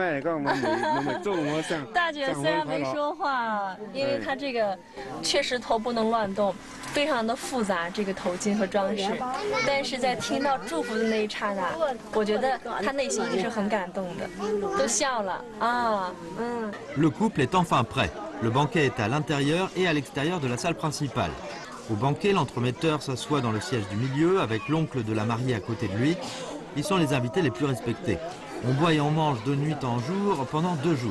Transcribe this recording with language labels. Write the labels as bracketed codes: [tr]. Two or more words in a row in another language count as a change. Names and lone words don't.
[zh] 大姐虽然没说话，因为她这个确实头不能乱动，非常的复杂，这个头巾和装饰。但是在听到祝福的那一刹那，我觉得她内心一定是很感动的，都笑了啊，嗯。 [fr] Le couple est enfin prêt. Le banquet est à l'intérieur et à l'extérieur de la salle principale. Au banquet, l'entremetteur s'assoit dans le siège du milieu avec l'oncle de la mariée à côté de lui. Ils sont les invités les plus respectés. On boit et on mange de nuit en jour pendant 2 jours.